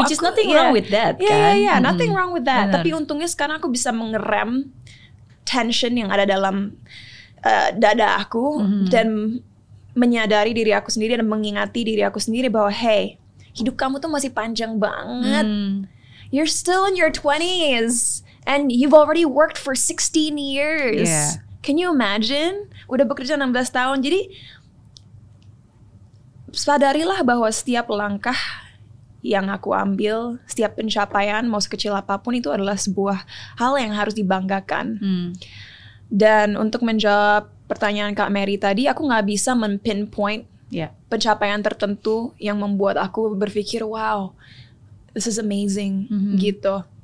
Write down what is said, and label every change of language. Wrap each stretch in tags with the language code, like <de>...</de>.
<en>Which is nothing wrong with that, kan? Nothing wrong with that.</en> <id>Tapi untungnya sekarang aku bisa mengerem tension yang ada dalam dada aku dan menyadari diri aku sendiri dan mengingati diri aku sendiri bahwa hey, hidup kamu tuh masih panjang banget.</id> <en>You're still in your 20s and you've already worked for 16 years. Can you imagine?</en> <id>Udah bekerja 16 tahun. Jadi sadarilah bahwa setiap langkah yang aku ambil, setiap pencapaian mau sekecil apapun itu adalah sebuah hal yang harus dibanggakan. Dan untuk menjawab pertanyaan Kak Mary tadi, aku nggak bisa men-pinpoint pencapaian tertentu yang membuat aku berpikir, wow,</id> <en>this is amazing,</en> <id>gitu.</id>